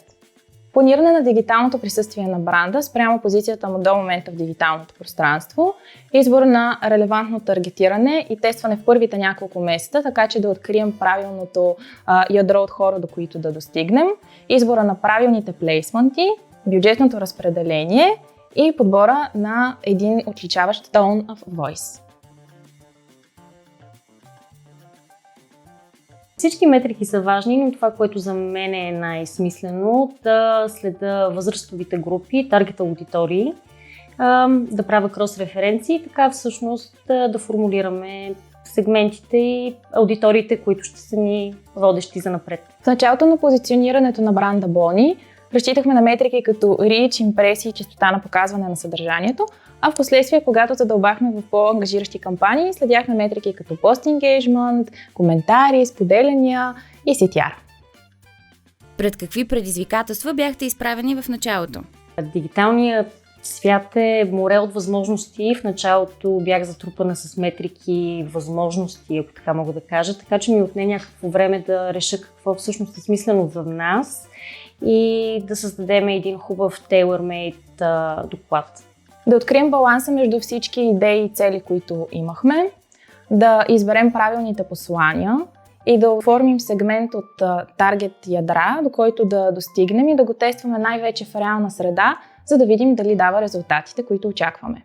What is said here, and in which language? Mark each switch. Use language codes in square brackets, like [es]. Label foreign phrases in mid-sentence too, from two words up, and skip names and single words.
[bg] Планиране на дигиталното присъствие на бранда спрямо позицията му до момента в дигиталното пространство, избор на релевантно таргетиране и тестване в първите няколко месеца, така че да открием правилното ядро от хора, до които да достигнем, избора на правилните плейсменти, бюджетното разпределение и подбора на един отличаващ [en] tone of voice. [bg] Всички метрики са важни, но това, което за мен е най-смислено, да следа възрастовите групи, таргет аудитории, да правя крос-референции и така всъщност да формулираме сегментите и аудиториите, които ще са ни водещи за напред. В началото на позиционирането на бранда Болни разчитахме на метрики като reach, импресии и честота на показване на съдържанието, а в последствие, когато задълбахме в по-ангажиращи кампании, следяхме метрики като [en] post engagement, [bg] коментари, споделяния и CTR. Пред какви предизвикателства бяхте изправени в началото? Дигиталният свят е море от възможности. В началото бях затрупана с метрики, възможности, ако така мога да кажа, така че ми отне някакво време да реша какво всъщност е смислено за нас и да създадем един хубав tailor-made доклад. Да открием баланса между всички идеи и цели, които имахме, да изберем правилните послания и да оформим сегмент от таргет ядра, до който да достигнем и да го тестваме най-вече в реална среда, за да видим дали дава резултатите, които очакваме.